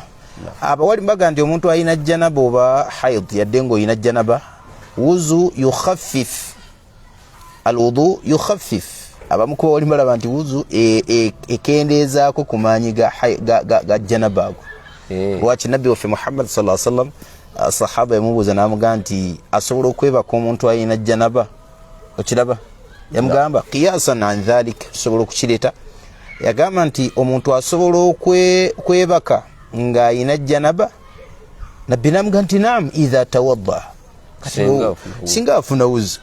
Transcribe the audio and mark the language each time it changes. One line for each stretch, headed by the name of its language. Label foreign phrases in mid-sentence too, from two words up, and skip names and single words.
Ganda: Abawali mbaga nti omuntu ayina janaba oba haid yadde ng'oyina janaba, wuzu
Arabic: يخفف الوضوء يخفف.
Ganda: Abamu ku bawali balaba nti wuzu ekendeezaako ku maanyi ga janaba ago. Lwaki nabbi waffe Muhammad
Arabic: صلى الله عليه وسلم
Ganda: sahaba yamubuuza n'amugamba nti asobola okwebaka omuntu ayina janaba, okiraba? Yamugamba
Arabic: قياسا عن ذلك,
Ganda: tusobola okukireeta. Yagamba nti omuntu asobola okwebaka nga ayina janaba, nabbi n'amugamba nti
Arabic: نعم إذا توضأ,
Ganda: singa afuna wuzu.